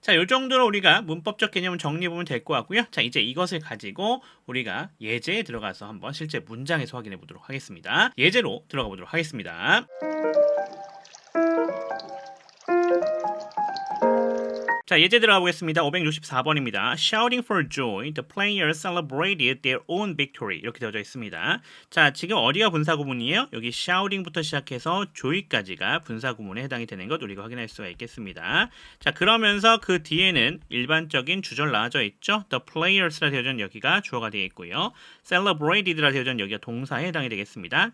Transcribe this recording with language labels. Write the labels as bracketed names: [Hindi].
[Korean] 자, 이 정도로 우리가 문법적 개념을 정리해 보면 될 것 같고요. 자, 이제 이것을 가지고 우리가 예제에 들어가서 한번 실제 문장에서 확인해 보도록 하겠습니다. 예제로 들어가 보도록 하겠습니다. 자, 예제 들어가 보겠습니다. 564번입니다. [English] Shouting for joy, the players celebrated their own victory. [Korean] 이렇게 되어져 있습니다. 자, 지금 어디가 분사구문이에요? 여기 shouting부터 시작해서 joy까지가 분사구문에 해당이 되는 것 우리가 확인할 수가 있겠습니다. 자, 그러면서 그 뒤에는 일반적인 주절 나와져 있죠. [English] The players [Korean] 라 되어져 있는 여기가 주어가 되어 있고요. celebrated라 되어져 있는 여기가 동사에 해당이 되겠습니다.